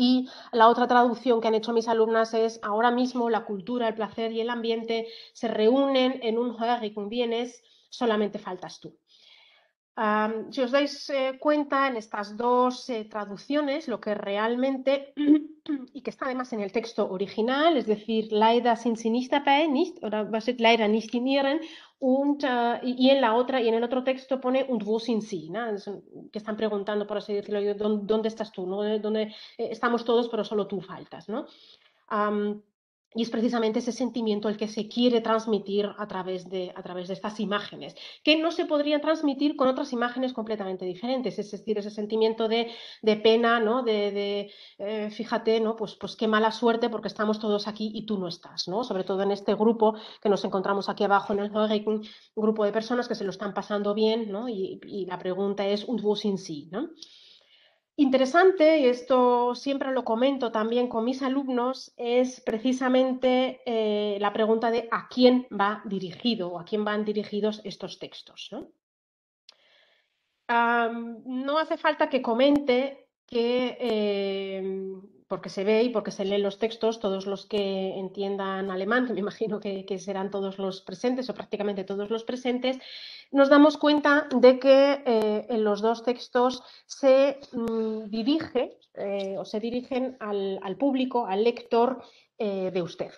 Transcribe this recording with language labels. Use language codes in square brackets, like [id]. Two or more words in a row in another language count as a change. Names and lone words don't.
[es] Y la otra traducción que han hecho mis alumnas es: ahora mismo la cultura, el placer y el ambiente se reúnen en un Hörigen Bienes, solamente faltas tú. Si os dais cuenta, en estas dos traducciones, lo que realmente, y que está además en el texto original, es decir, [de] leider sind sie nicht dabei, nicht, oder was steht, leider nicht in ihren, [es] y en la otra, y en el otro texto pone [de] und wo sind sie, [es] ¿no? Que están preguntando, por así decirlo, ¿dónde estás tú? ¿No? ¿Dónde estamos todos, pero solo tú faltas, ¿no? Y es precisamente ese sentimiento el que se quiere transmitir a través de estas imágenes, que no se podrían transmitir con otras imágenes completamente diferentes. Es decir, ese sentimiento de pena, ¿no? Fíjate, ¿no? Pues qué mala suerte porque estamos todos aquí y tú no estás, ¿no? Sobre todo en este grupo que nos encontramos aquí abajo en el Hörigen, un grupo de personas que se lo están pasando bien, ¿no? Y la pregunta es, [de] und wo sind sie, [es] ¿no? Interesante, y esto siempre lo comento también con mis alumnos, es precisamente la pregunta de a quién va dirigido o a quién van dirigidos estos textos, ¿no? No hace falta que comente que, porque se ve y porque se leen los textos, todos los que entiendan alemán, que me imagino que serán todos los presentes o prácticamente todos los presentes, nos damos cuenta de que en los dos textos se dirige o se dirigen al público, al lector de usted.